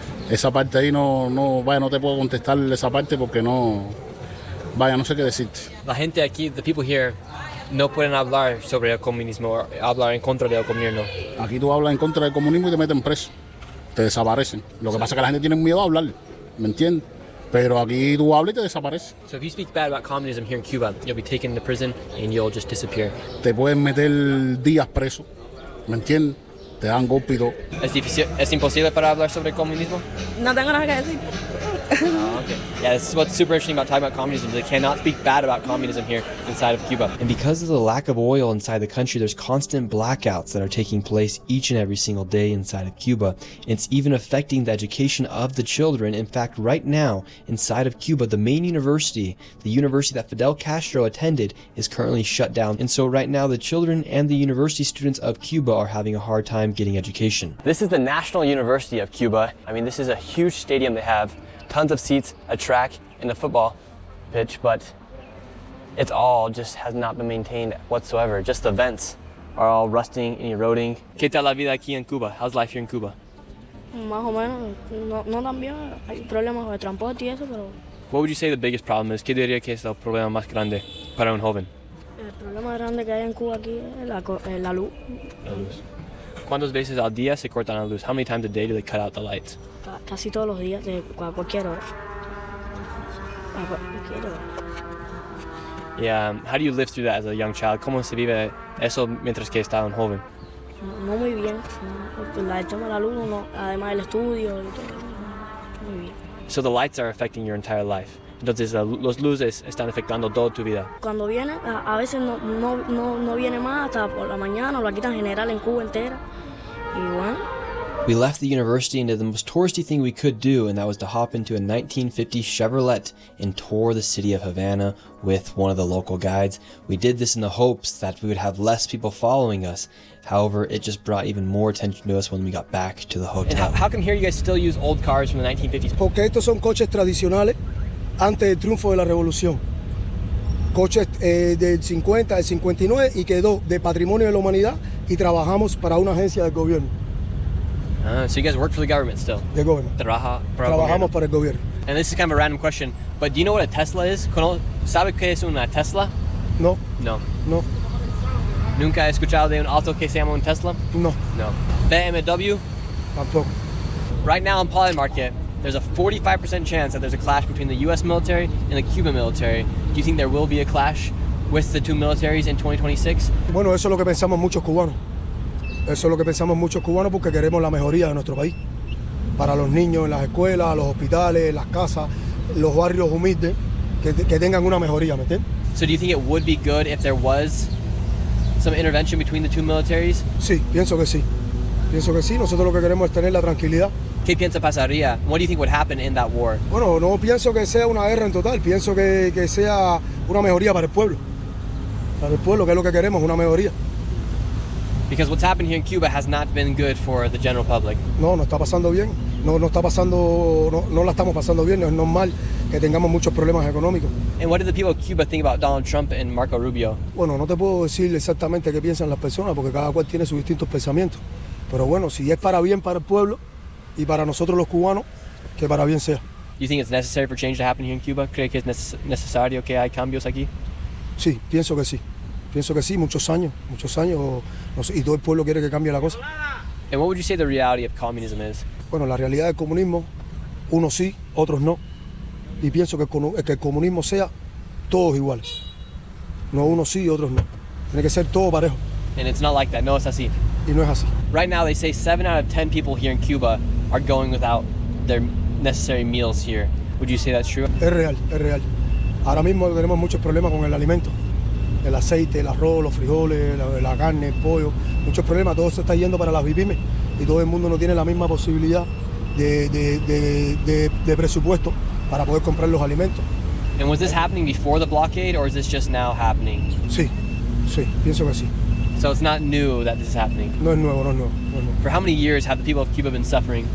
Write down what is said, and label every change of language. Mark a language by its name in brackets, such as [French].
[Spanish] Esa parte ahí no te puedo contestar esa parte porque no sé qué decirte. La gente aquí, [English] the people here, [Spanish] no pueden hablar sobre el comunismo o hablar en contra del gobierno. Aquí tú hablas en contra del comunismo y te meten preso, te desaparecen. Lo que pasa es que la gente tiene miedo a hablar, ¿me entiendes? Pero aquí tú hablas y te desapareces. [English] So if you speak bad about communism here in Cuba, you'll be taken to prison and you'll just disappear. [Spanish] Te pueden meter días preso, ¿me entiendes? Te dan golpe y todo. ¿Es imposible para hablar sobre el comunismo? No tengo nada que decir. [English] Oh, okay. Yeah, this is what's super interesting about talking about communism. They cannot speak bad about communism here inside of Cuba. And because of the lack of oil inside the country, there's constant blackouts that are taking place each and every single day inside of Cuba. It's even affecting the education of the children. In fact, right now, inside of Cuba, the main university, the university that Fidel Castro attended, is currently shut down. And so right now, the children and the university students of Cuba are having a hard time getting education. This is the National University of Cuba. I mean, this is a huge stadium they have. Tons of seats, a track, and a football pitch, but it's all just has not been maintained whatsoever. Just the vents are all rusting and eroding. [Spanish] ¿Qué tal la vida aquí en Cuba? [English] How's life here in Cuba? [Spanish] Más o menos, no tan bien. Hay problemas de transporte y eso, pero... [English] What would you say the biggest problem is? [Spanish] ¿Qué diría que es el problema más grande para un joven? El problema grande que hay en Cuba aquí es la luz. La luz. ¿Cuántas veces al día se cortan la luz? [English] How many times a day do they cut out the lights? [Spanish] Casi todos los días, a cualquier hora. A cualquier hora. [English] Yeah, how do you live through that as a young child? [Spanish] ¿Cómo se vive eso mientras que está un joven? No muy bien. El tema de la luz, además del estudio y todo. Muy bien. [English] So the lights are affecting your entire life. [Spanish] Entonces los luces están afectando toda tu vida. Cuando viene, a veces no viene más hasta por la mañana, o la quitan general en Cuba entera. Y bueno. [English] We left the university and did the most touristy thing we could do, and that was to hop into a 1950 Chevrolet and tour the city of Havana with one of the local guides. We did this in the hopes that we would have less people following us. However, it just brought even more attention to us when we got back to the hotel. And how come here you guys still use old cars from the 1950s? [Spanish] Porque estos son coches tradicionales antes del triunfo de la revolución. Coches del 50, del 59 y quedó de patrimonio de la humanidad y trabajamos para una agencia del gobierno. [English] So you guys work for the government still? [Spanish] De gobierno. Trabaja para el Trabajamos gobierno. para el gobierno. [English] And this is kind of a random question, but do you know what a Tesla is? [Spanish] ¿Sabe qué es una Tesla? No, No. no, ¿Nunca he escuchado de un auto que se llama un Tesla? no, No. BMW? tampoco. [English] Right now in Poly Market, there's a 45% chance that there's a clash between the U.S. military and the Cuban military. Do you think there will be a clash with the two militaries in 2026? [Spanish] Bueno, eso es lo que pensamos muchos cubanos. Eso es lo que pensamos muchos cubanos porque queremos la mejoría de nuestro país. Para los niños en las escuelas, los hospitales, las casas, los barrios humildes, que tengan una mejoría, ¿me entiendes? [English] So do you think it would be good if there was some intervention between the two militaries? [Spanish] Sí, pienso que sí. Pienso que sí. Nosotros lo que queremos es tener la tranquilidad. ¿Qué piensa pasaría? [English] What do you think would happen in that war? [Spanish] Bueno, no pienso que sea una guerra en total. Pienso que sea una mejoría para el pueblo. Para el pueblo, que es lo que queremos, una mejoría. [English] Because what's happened here in Cuba has not been good for the general public. [Spanish] No está pasando bien. No está pasando, no la estamos pasando bien. No es normal que tengamos muchos problemas económicos. [English] And what do the people of Cuba think about Donald Trump and Marco Rubio? [Spanish] Bueno, no te puedo decir exactamente qué piensan las personas porque cada cual tiene sus distintos pensamientos. Pero bueno, si es para bien para el pueblo y para nosotros los cubanos, que para bien sea. [English] Do you think it's necessary for change to happen here in Cuba? [Spanish] ¿Cree que es necesario que hay cambios aquí? Sí, pienso que sí. Pienso que sí, muchos años, no sé, y todo el pueblo quiere que cambie la cosa. [English] And what would you say the reality of communism is? [Spanish] Bueno, la realidad del comunismo, unos sí, otros no. Y pienso que el comunismo sea todos iguales. No unos sí y otros no. Tiene que ser todo parejo. [English] And it's not like that. [Spanish] No, es así. Y no es así. [English] Right now, they say 7 out of 10 people here in Cuba are going without their necessary meals here. Would you say that's true? [Spanish] Es real, es real. Ahora mismo tenemos muchos problemas con el alimento. El aceite, el arroz, los frijoles, la carne, el pollo. Muchos problemas. Todo se está yendo para las pymes y todo el mundo no tiene la misma posibilidad de presupuesto para poder comprar los alimentos. [English] And was this happening before the blockade, or is this just now happening? [Spanish] Sí, pienso que sí. [English] So it's not new that this is happening. [Spanish] No es nuevo. [English] For how many years have the people of Cuba been suffering?